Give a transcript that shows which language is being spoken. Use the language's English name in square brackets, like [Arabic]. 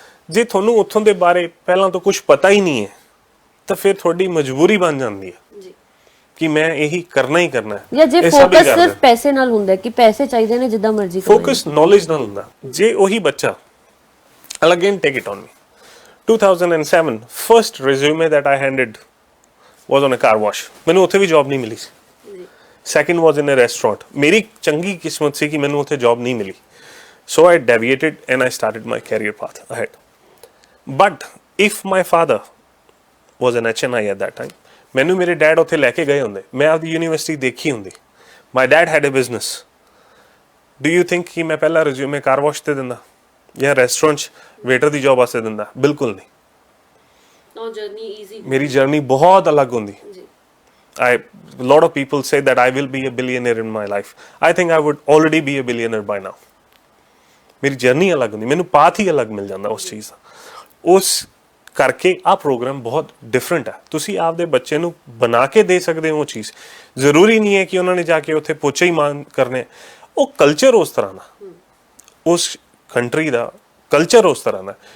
[Punjabi] ਜੇ ਤੁਹਾਨੂੰ ਉੱਥੋਂ ਦੇ ਬਾਰੇ ਪਹਿਲਾਂ ਤੋਂ ਕੁਝ ਪਤਾ ਹੀ ਨਹੀਂ ਹੈ ਤਾਂ ਫਿਰ ਤੁਹਾਡੀ ਮਜਬੂਰੀ ਬਣ ਜਾਂਦੀ ਹੈ ਜੀ ਕਿ ਮੈਂ ਇਹੀ ਕਰਨਾ ਹੀ ਕਰਨਾ ਹੈ। ਜਾਂ ਜੇ ਫੋਕਸ ਸਿਰਫ ਪੈਸੇ ਨਾਲ ਹੁੰਦਾ ਕਿ ਪੈਸੇ ਚਾਹੀਦੇ ਨੇ ਜਿੱਦਾਂ ਮਰਜ਼ੀ ਕਮਾਓ, ਫੋਕਸ ਨੌਲੇਜ ਨਾਲ ਹੁੰਦਾ। ਜੇ ਉਹੀ ਬੱਚਾ, [English] I'll again take it on me, 2007 first resume that I handed was on a car wash. [Punjabi] ਮੈਨੂੰ ਉੱਥੇ ਵੀ ਜੌਬ ਨਹੀਂ ਮਿਲੀ ਸੀ। [English] Second was in a restaurant. [Punjabi] ਮੇਰੀ ਚੰਗੀ ਕਿਸਮਤ ਸੀ ਕਿ ਮੈਨੂੰ ਉੱਥੇ ਜੌਬ ਨਹੀਂ ਮਿਲੀ। [English] So I deviated and I started my career path ahead. But if my father was an HNI at that time, [Punjabi] ਮੈਨੂੰ ਮੇਰੇ ਡੈਡ ਉੱਥੇ ਲੈ ਕੇ ਗਏ ਹੁੰਦੇ, ਮੈਂ ਆਪਦੀ ਯੂਨੀਵਰਸਿਟੀ ਦੇਖੀ ਹੁੰਦੀ, [English] my dad had a business, do you think [Punjabi] ਕਿ ਮੈਂ ਪਹਿਲਾ ਰਿਜ਼ਿਊਮੇ ਕਾਰ ਵਾਸ਼ ਤੇ ਦਿੰਦਾ ਜਾਂ ਰੈਸਟੋਰੈਂਟ 'ਚ ਵੇਟਰ ਦੀ ਜੌਬ ਵਾਸਤੇ ਦਿੰਦਾ? ਬਿਲਕੁਲ ਨਹੀਂ। [English] no journey easy, [Punjabi] ਮੇਰੀ ਜਰਨੀ ਬਹੁਤ ਅਲੱਗ ਹੁੰਦੀ। [English] A lot of people say that I will be a billionaire in my life. I think I would already be a billionaire by now. [Punjabi] ਮੇਰੀ ਜਰਨੀ ਅਲੱਗ ਹੁੰਦੀ, ਮੈਨੂੰ ਪਾਥ ਹੀ ਅਲੱਗ ਮਿਲ ਜਾਂਦਾ ਉਸ ਚੀਜ਼ ਦਾ। ਉਸ ਕਰਕੇ ਆਹ ਪ੍ਰੋਗਰਾਮ ਬਹੁਤ ਡਿਫਰੈਂਟ ਹੈ। ਤੁਸੀਂ ਆਪਦੇ ਬੱਚੇ ਨੂੰ ਬਣਾ ਕੇ ਦੇ ਸਕਦੇ ਹੋ ਉਹ ਚੀਜ਼। ਜ਼ਰੂਰੀ ਨਹੀਂ ਹੈ ਕਿ ਉਹਨਾਂ ਨੇ ਜਾ ਕੇ ਉੱਥੇ ਪੋਚੇ ਹੀ ਮਾਨ ਕਰਨੇ। ਉਹ ਕਲਚਰ ਉਸ ਤਰ੍ਹਾਂ ਦਾ, ਉਸ ਕੰਟਰੀ ਦਾ ਕਲਚਰ ਉਸ ਤਰ੍ਹਾਂ ਦਾ।